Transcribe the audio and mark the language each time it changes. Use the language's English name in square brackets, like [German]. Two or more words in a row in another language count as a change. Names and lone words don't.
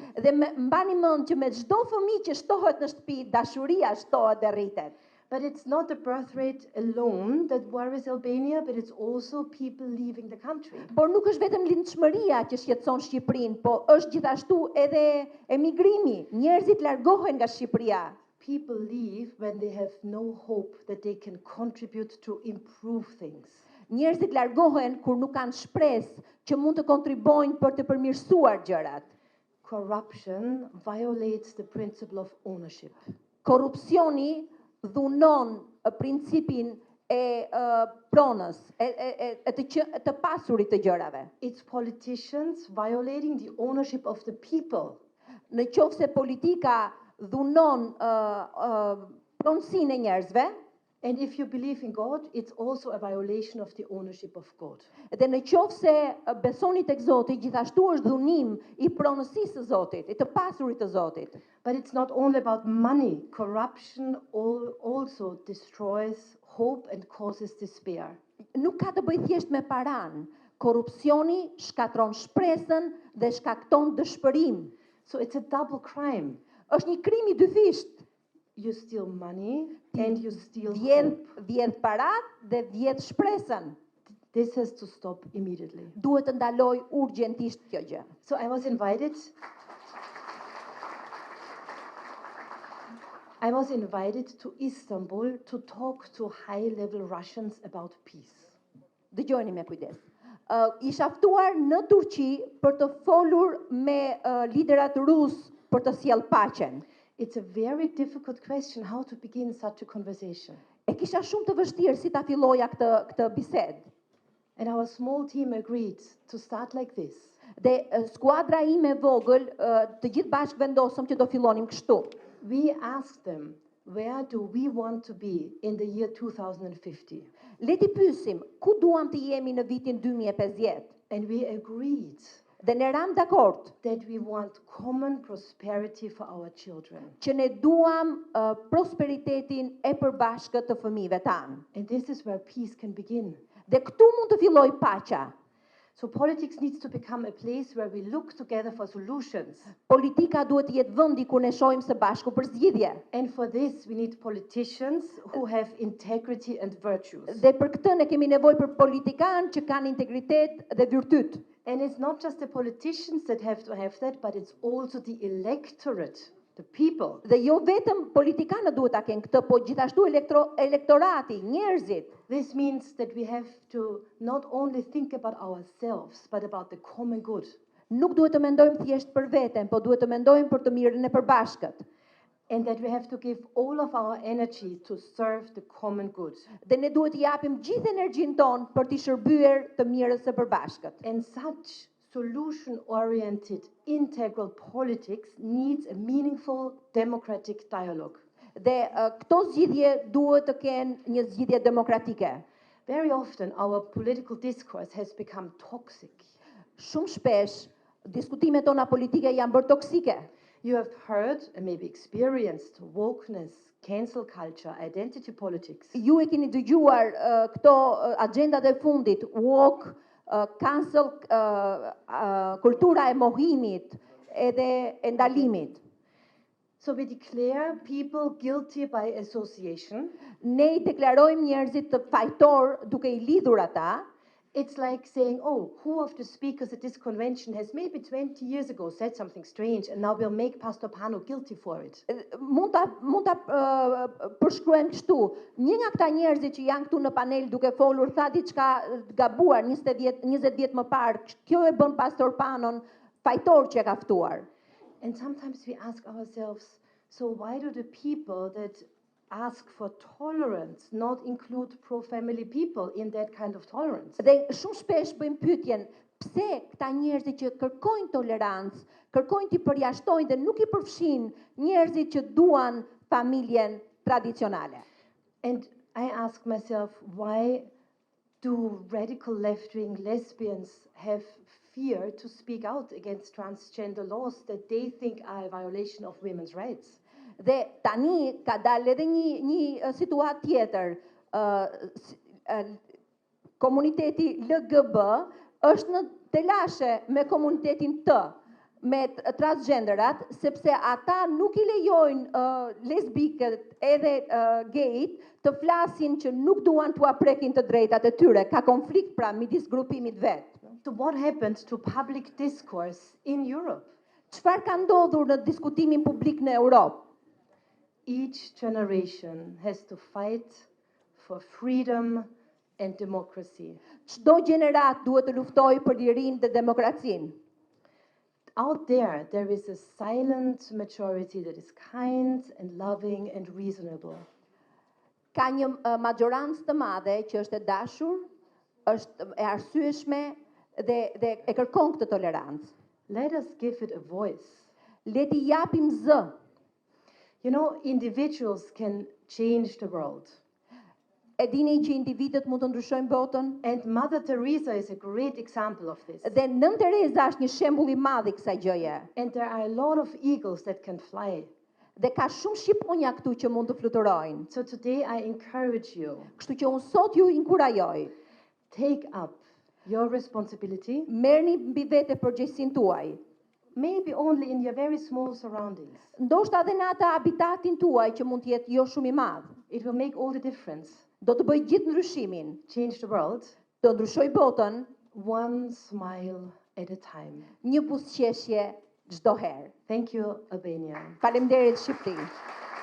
[Albanian] Dhe mbani mend që me çdo fëmijë që shtohet në shtëpi, dashuria shtohet dhe rritet. [English] But it's not the birth rate alone that worries Albania, but it's also people leaving the country. [Albanian] Por nuk është vetëm lindshmëria që shqetëson Shqipërinë, po është gjithashtu edhe emigrimi. Njerëzit largohen nga Shqipëria. [English] People leave when they have no hope that they can contribute to improve things. [Albanian] Njerëzit largohen kur nuk kanë shpresë që mund të kontribojnë për të përmirësuar gjërat. [English] Corruption violates the principle of ownership. [Albanian] Korrupsioni dhunon principin e pronës, të pasurit të gjërave. [English] It's politicians violating the ownership of the people. [Albanian] Në qoftë se politika dhunon pronësinë e njerëzve, [English] And if you believe in God, it's also a violation of the ownership of God. [Albanian] dhe në qoftë se besoni tek Zoti, gjithashtu është dhunim i pronësisë së Zotit, i të pasurit të Zotit. [English] But it's not only about money. Corruption also destroys hope and causes despair. [Albanian] Nuk ka të bëjë thjesht me paran. Korrupsioni shkatron shpresën dhe shkakton dëshpërim. [English] So it's a double crime. [Albanian] Është një krim i dyfisht. [English] You steal money and you steal [Albanian] Vjedh [English] hope. [Albanian] parat dhe vjedh shpresën. [English] This has to stop immediately. [Albanian] Duhet të ndaloj urgjentisht kjo gjë. [English] So I was invited to Istanbul to talk to high-level Russians about peace. [Albanian] Dëgjoni me kujdes. Isha ftuar në Turqi për të folur me liderat rus për të sjellë paqen. [English] It's a very difficult question how to begin such a conversation. [Albanian] E kisha shumë të vështirë si ta filloja këtë bisedë. [English] And our small team agreed to start like this. [Albanian] Dhe skuadra ime e vogël, të gjithë bashkë vendosëm që do fillonim kështu. [English] We asked them, where do we want to be in the year 2050? [Albanian] Le t'i pyesim, ku duam të jemi në vitin 2050? [English] And we agreed [Albanian] Dhe ne ram dakord [English] that we want common prosperity for our children. [Albanian] që ne duam prosperitetin e përbashkët të fëmijëve tanë. [English] And this is where peace can begin. [Albanian] Dhe këtu mund të filloj paqja. [English] So politics needs to become a place where we look together for solutions. [Albanian] Politika duhet të jetë vendi ku ne shohim së bashku për zgjidhje. [English] And for this we need politicians who have integrity and virtues. [Albanian] Dhe për këtë ne kemi nevojë për politikanë që kanë integritet dhe virtyt. [English] And it's not just the politicians that have to have that, but it's also the electorate, the people. [Albanian] Dhe jo vetëm politikanët duhet ta kenë këtë, po gjithashtu elektorati, njerëzit. [English] This means that we have to not only think about ourselves, but about the common good. [Albanian] Nuk duhet të mendojmë thjesht për veten, po duhet të mendojmë për të mirën e përbashkët. [English] and that we have to give all of our energy to serve the common good. [Albanian] Dhe ne duhet t'i japim gjithë energjinë tonë për t'i shërbyer të mirës së përbashkët. [English] And such solution-oriented integral politics needs a meaningful democratic dialogue. [Albanian] Dhe këto zgjidhje duhet të kenë një zgjidhje demokratike. [English] Very often our political discourse has become toxic. [Albanian] Shumë shpesh diskutimet tona politike janë bërë toksike. [English] You have heard and maybe experienced wokeness, cancel culture, identity politics. [Albanian] Ju e keni dëgjuar këto agendat e fundit, [English] woke, cancel, [Albanian] kultura e mohimit edhe e ndalimit. [English] So we declare people guilty by association. [Albanian] Ne I deklarojmë njerëzit të fajtor duke I lidhur ata. [English] It's like saying, oh, who of the speakers at this convention has maybe 20 years ago said something strange and now we'll make Pastor Pano guilty for it. [Albanian] Mund ta përshkruajmë kështu. Një nga këta njerëzit që janë këtu në panel duke folur tha diçka gabuar 20 vjet më parë. Kjo e bën Pastor Panon fajtor që e ka ftuar. [English] And sometimes we ask ourselves, so why do the people that ask for tolerance not include pro-family people in that kind of tolerance? [Albanian] Dhe shumë shpesh bëjmë pyetjen, pse këta njerëzit që kërkojnë tolerancë, kërkojnë t'i përjashtojnë dhe nuk I përfshin njerëzit që duan familjen tradicionale. [English] And I ask myself, why do radical left-wing lesbians have fear to speak out against transgender laws that they think are a violation of women's rights? [Albanian] Dhe tani ka dalë edhe një situatë tjetër. Komuniteti LGB është në telashe me komunitetin T, me transgenderat, sepse ata nuk I lejojnë lesbikët edhe gejt të flasin që nuk duan t'u aprekin të drejtat e tyre. Ka konflikt pra midis grupimit vet. [English] So what happened to public discourse in Europe? [Albanian] Çfarë ka ndodhur në diskutimin publik në Europë? [English] Each generation has to fight for freedom and democracy. [Albanian] Çdo gjenerat duhet të luftojë për lirinë dhe demokracinë. [English] Out there is a silent majority that is kind and loving and reasonable. [Albanian] Ka një majorancë të madhe që është e dashur, është e arsyeshme dhe e kërkon këtë tolerancë. [English] Let us give it a voice. [Albanian] Le t'i japim zë. [English] You know, individuals can change the world. [Albanian] E dini që individët mund të ndryshojnë botën? [English] And Mother Teresa is a great example of this. [Albanian] Dhe Nën Teresa është një shembull I madh I kësaj gjëje. [English] And there are a lot of eagles that can fly. [Albanian] Dhe ka shumë shqiponja këtu që mund të fluturojnë. [English] So today I encourage you. [Albanian] Kështu që unë sot ju inkurajoj. [English] Take up your responsibility. [Albanian] Merrni mbi vete përgjegjësinë tuaj. [English] Maybe only in your very small surroundings. [Albanian] Ndoshta edhe në atë habitatin tuaj që mund të jetë jo shumë I madh. [English] It will make all the difference. [Albanian] Do të bëjë gjithë ndryshimin. [English] Change the world. [Albanian] Do ndryshoj botën. [English] One smile at a time. [Albanian] Një buzëqeshje çdo herë. [English] Thank you, Albania. [Albanian] Faleminderit Shqipëri.